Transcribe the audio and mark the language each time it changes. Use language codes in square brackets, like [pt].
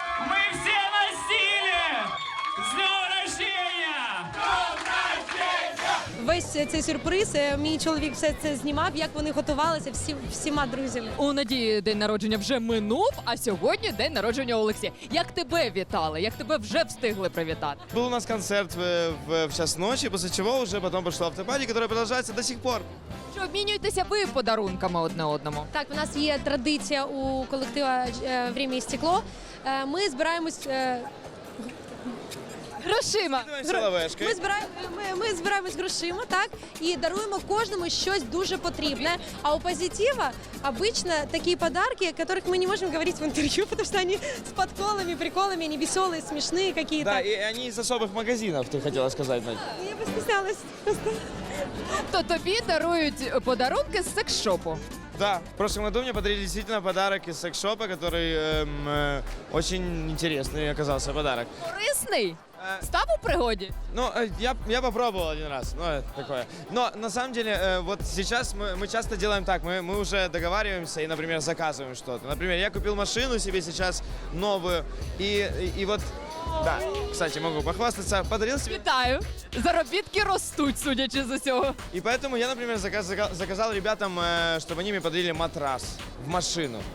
[ru] Мы все на стиле! С днем рождения! [uk] Весь цей сюрприз. Мій чоловік все це знімав, як вони готувалися всіма друзями. У Надії день народження вже минув, а сьогодні день народження Олексія. Як тебе вітали? Як тебе вже встигли привітати? Был у нас концерт в час ночи, после чего уже потом пошла автопати, которая продолжается до сих пор. Чи обмінюєтеся ви подарунками одне одному? Так, у нас є традиція у колектива «Время і стекло». Ми збираємось. Грошима! Силовешкой. Ми збираємось грошима, так, і даруємо кожному щось дуже потрібне. [ru] А у позитива обычно такие подарки, о которых мы не можем говорить в интервью, потому что они с подколами, приколами, они веселые, смешные какие-то. Да, и они из особых магазинов, ты хотела сказать, Надь. Я постеснялась. [uk] То тобі дарують подарунки з секс-шопу. [ru] Да, в прошлом году мне подарили действительно подарок из секс-шопа, который очень интересный оказался подарок. [uk] Корисний? Став у пригоді? [ru] Ну, я попробовал один раз, ну, это такое. Но на самом деле, вот сейчас мы часто делаем так, мы уже договариваемся и, например, заказываем что-то. Например, я купил машину себе сейчас новую, и вот, да, кстати, могу похвастаться, подарил себе. [uk] Вітаю! Заробітки ростуть, судячи з усього. [ru] И поэтому я, например, заказал ребятам, чтобы они мне подарили матрас в машину.